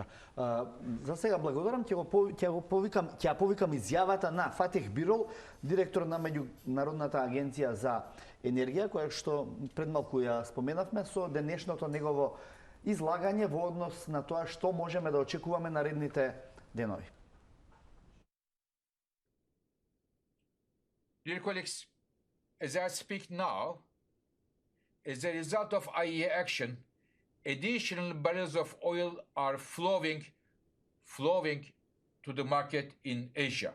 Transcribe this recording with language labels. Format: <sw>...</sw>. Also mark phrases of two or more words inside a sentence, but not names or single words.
<mk>За сега благодарам, ќе повикам изјавата на Фатих Бирол, директор на Меѓународната агенција за енергија, која што пред малку ја споменавме со денешното негово излагање во однос на тоа што можеме да очекуваме наредните денови.</mk> <en>Dear colleagues, as I speak now, as a result of IEA action, additional barrels of oil are flowing to the market in Asia.</en>